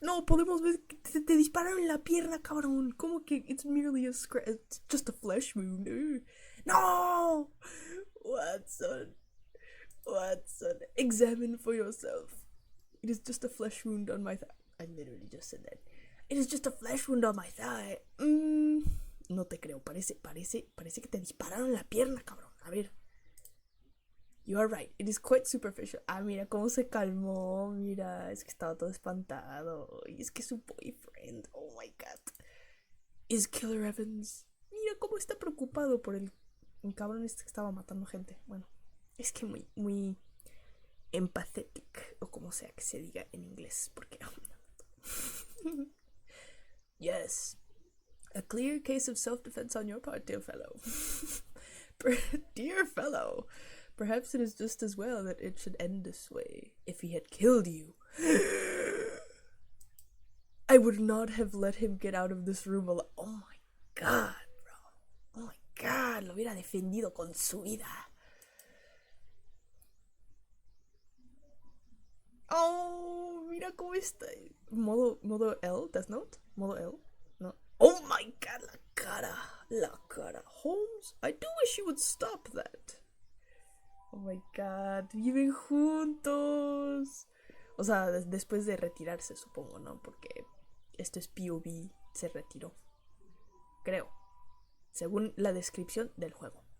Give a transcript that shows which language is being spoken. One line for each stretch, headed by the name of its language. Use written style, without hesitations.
Spanish: No, podemos ver que te dispararon en la pierna, cabrón. ¿Cómo que
English: it's merely a scratch? It's just a flesh wound. No! Watson, examine for yourself. It is just a flesh wound on my thigh. I literally just said that. It is just a flesh wound on my thigh.
Spanish: No te creo. Parece que te dispararon en la pierna, cabrón. A ver.
English: You are right, it is quite superficial.
Spanish: Ah, mira cómo se calmó, mira, es que estaba todo espantado. Y es que es su boyfriend,
English: oh my god. Is Killer Evans.
Spanish: Mira cómo está preocupado por el cabrón este que estaba matando gente. Bueno, Es que muy empathetic, o como sea que se diga en inglés, porque...
English: Yes, a clear case of self-defense on your part, dear fellow. Dear fellow, perhaps it is just as well that it should end this way. If he had killed you, I would not have let him get out of this room alive. Oh my god, bro. Oh my god,
Spanish: lo hubiera defendido con su vida. Oh, mira cómo está. Modo L, Death Note. Modo L. No.
English: Oh my god,
Spanish: la cara. La cara.
English: Holmes, I do wish you would stop that. Oh my god,
Spanish: viven juntos. O sea, después de retirarse, supongo, ¿no? Porque esto es POV, se retiró. Creo. Según la descripción del juego.